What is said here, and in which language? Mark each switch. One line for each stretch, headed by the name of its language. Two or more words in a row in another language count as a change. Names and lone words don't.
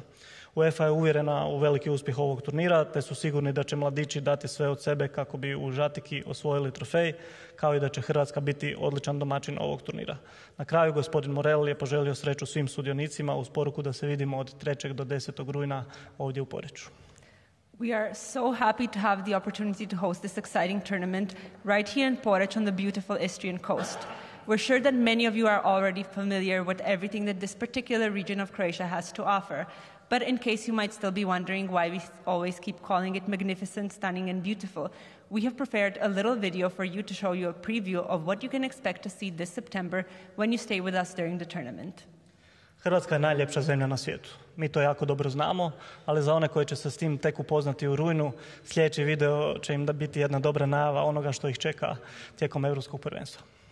Croatian: UEFA je uvjerena u veliki uspjeh ovog turnira, te su sigurni da će mladići dati sve od sebe kako bi u Žatiki osvojili trofej, kao i da će Hrvatska biti odličan domaćin ovog turnira. Na kraju, gospodin Morel je poželio sreću svim sudionicima uz poruku da se vidimo od 3. do 10. rujna ovdje u Poreču.
English: We are so happy to have the opportunity to host this exciting tournament right here in Porec on the beautiful Istrian coast. We're sure that many of you are already familiar with everything that this particular region of Croatia has to offer. But in case you might still be wondering why we always keep calling it magnificent, stunning, and beautiful, we have prepared a little video for you to show you a preview of what you can expect to see this September when you stay with us during the tournament.
Croatian: Hrvatska je najljepša zemlja na svijetu. Mi to jako dobro znamo, ali za one koji će se s tim tek upoznati u rujnu, sljedeći video će im da biti jedna dobra najava onoga što ih čeka tijekom Europskog prvenstva.